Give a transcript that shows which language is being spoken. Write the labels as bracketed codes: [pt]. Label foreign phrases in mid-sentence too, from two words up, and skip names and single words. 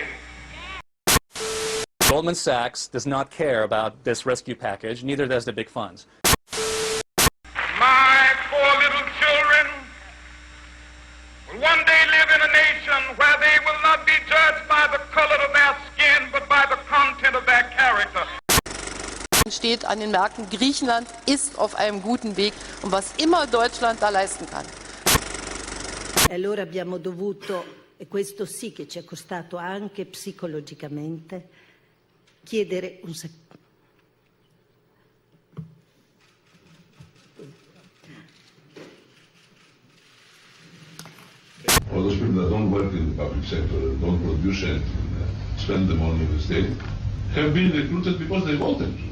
[en] Goldman Sachs does not care about this rescue package, neither does the big funds. my 4 little children will one day live in color of their skin, but by the content of their character. [de] Steht an den Märkten, Griechenland ist auf einem guten Weg und was immer Deutschland da leisten kann. [it] E allora abbiamo dovuto, e questo sì che ci è costato anche psicologicamente, chiedere un [en] All those people that don't work in the public sector, don't produce anything, spend the money of the state, have been recruited because they wanted to.